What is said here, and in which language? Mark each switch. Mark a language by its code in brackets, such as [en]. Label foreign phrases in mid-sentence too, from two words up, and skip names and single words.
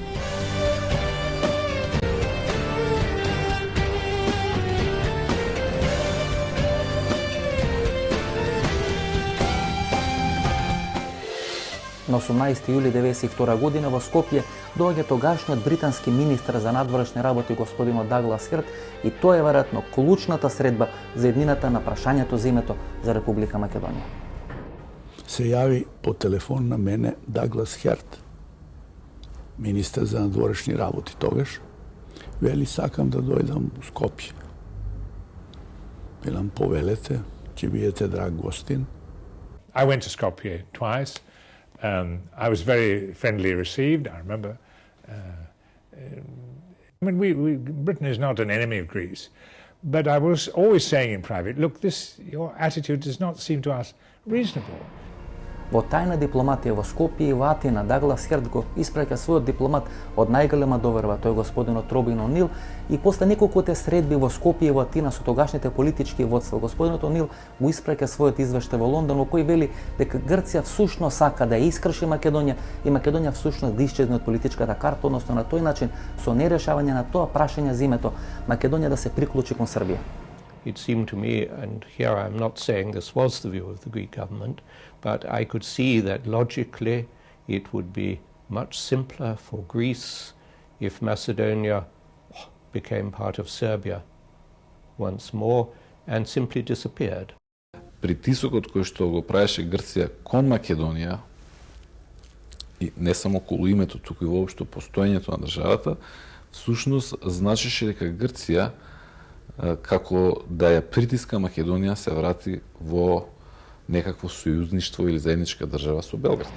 [mk] На 18 јули 1992 година во Скопје доаѓа тогашниот британски министар за надворешни работи господин Даглас Херт и тоа е веројатно клучната средба за еднината на прашањето за името за Република Македонија. Се јави по телефон на мене Даглас Херт, министар за надворешни работи тогаш. Вели, сакам да дојдам у Скопје. Велам, повелете, ќе бидете драг гостин. [en] I went to Skopje twice. I was very friendly received, I remember. Britain is not an enemy of Greece, but I was always saying in private, look, your attitude does not seem to us reasonable. [mk] Во тајна дипломатија во Скопје и во Атина Даглас Херт го испраќа својот дипломат од најголема доверба, тој господинот Робин О'Нил, и после неколкуте средби во Скопје и во Атина со тогашните политички водства, господинот О'Нил го испраќа својот извештај во Лондон во кој вели дека Грција всушност сака да ја искрши Македонија и Македонија всушност да исчезне од политичката карта, односно на тој начин со нерешавање на тоа прашање за името Македонија да се приклучи кон Србија. [en] It seemed to me, and here I'm not saying this was the view of the Greek government, but I could see that logically it would be much simpler for Greece if Macedonia became part of Serbia once more and simply disappeared. [mk] Притисокот кој што го правеше Грција кон Македонија, и не само околу името, туку и воопшто постоењето на државата, всушност значеше дека Грција како да ја притиска Македонија се врати во некакво сојузништво или заедничка држава со Белград.